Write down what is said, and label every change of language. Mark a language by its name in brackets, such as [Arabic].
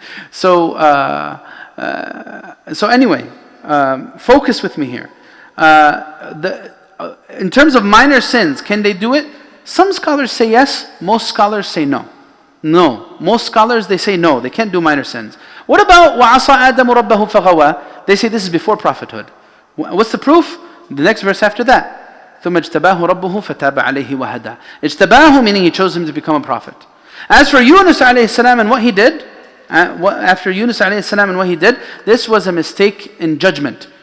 [English] So anyway, focus with me here. In terms of minor sins, can they do it? Some scholars say yes, most scholars say no. No. Most scholars, they say no, they can't do minor sins. What about [Arabic] وَعَصَى آدَمُ رَبَّهُ فَغَوَى? [English] They say this is before prophethood. What's the proof? The next verse after that. [Arabic] ثُمَّ اجْتَبَاهُ رَبُّهُ فَتَابَ عَلَيْهِ وَهَدَى. [English] اجْتَبَاهُ meaning he chose him to become a prophet. As for Yunus alayhi salam and what he did, after Yunus alayhi salam and what he did, this was a mistake in judgment.